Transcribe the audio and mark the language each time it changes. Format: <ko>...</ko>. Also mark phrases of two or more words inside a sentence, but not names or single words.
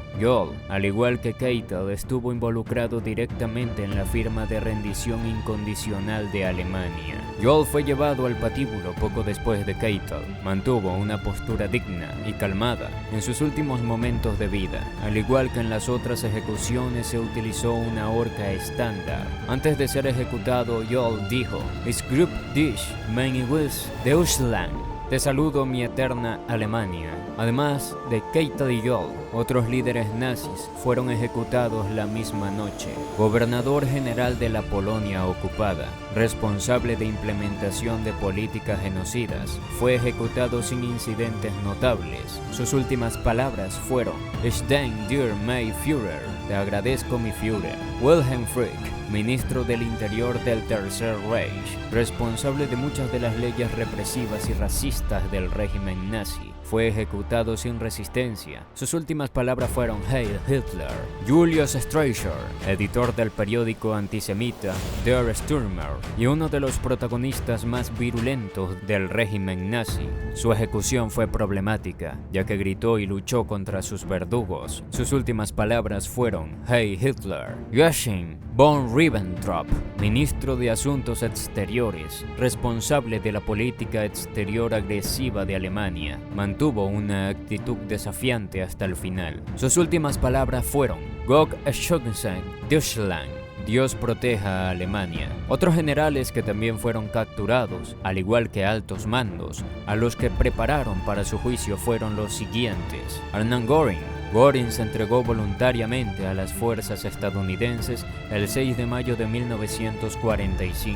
<es>Joll, al igual que Keitel, estuvo involucrado directamente en la firma de rendición incondicional de Alemania. Joll fue llevado al patíbulo poco después de Keitel. Mantuvo una postura digna y calmada en sus últimos momentos de vida. Al igual que en las otras ejecuciones, se utilizó una horca estándar. Antes de ser ejecutado, Joll dijo:</es> <de>"Ich grüße dich, mein Deutschland".</de> <es>Te saludo, mi eterna Alemania. Además de Keitel y Joll, otros líderes nazis fueron ejecutados la misma noche. Gobernador general de la Polonia ocupada, responsable de implementación de políticas genocidas, fue ejecutado sin incidentes notables. Sus últimas palabras fueron:</es> <de>"Ich danke dir, mein Führer",</de> <es>te agradezco, mi Führer. Wilhelm Frick, ministro del Interior del Tercer Reich, responsable de muchas de las leyes represivas y racistas del régimen nazi, fue ejecutado sin resistencia. Sus últimas palabras fueron:</es> <de>"Heil Hitler".</de> <es>Julius Streicher, editor del periódico antisemita Der Stürmer y uno de los protagonistas más virulentos del régimen nazi, su ejecución fue problemática, ya que gritó y luchó contra sus verdugos. Sus últimas palabras fueron:</es> <de>"Heil Hitler".</de> <es>Joachim von Ribbentrop, ministro de Asuntos Exteriores, responsable de la política exterior agresiva de Alemania, mantuvo una actitud desafiante hasta el final. Sus últimas palabras fueron:</es> <de>"Gott schütze Deutschland",</de> <es>Dios proteja a Alemania. Otros generales que también fueron capturados, al igual que altos mandos, a los que prepararon para su juicio, fueron los siguientes: Hermann Göring. Göring se entregó voluntariamente a las fuerzas estadounidenses el 6 de mayo de 1945.</es>